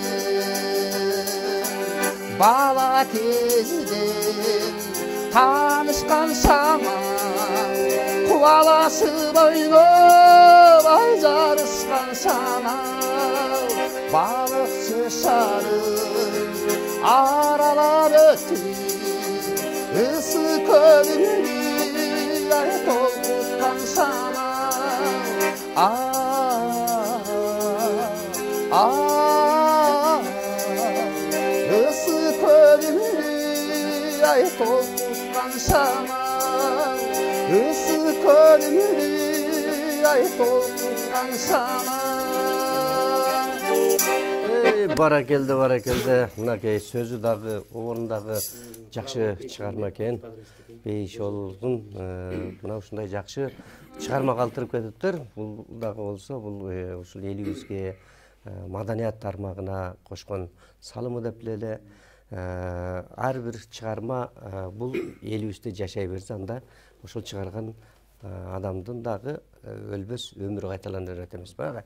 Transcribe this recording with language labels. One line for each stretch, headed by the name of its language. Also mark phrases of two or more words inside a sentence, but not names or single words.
Kyrgyz: Бала кезден танышкан шамал, кубалашып ойноп ай жарышкан шамал, Балыкчы шаарын аралап өтүп, ысы көлүмдү ай толкуткан шамал. Ысы көлүмдү ай толкуткан шамал, ысы көлүмдү ай толкуткан аңсаған шама.
Kazakh: Баракелді. Мынакей сөзі дағы, орындағы жақсы шығарма екен.
Kyrgyz: Бейшолдың мына ушундай жақсы шығарма калтырып кетиптир. Бул дагы болсо, бул ушул элибизге маданият тармагына кошкон салымы деп эле ар бир чыгарма бул элибизде жашай берсе, анда ошол чыгарган адамдын дагы өлбөс өмүрү кайталана берет эмеспи?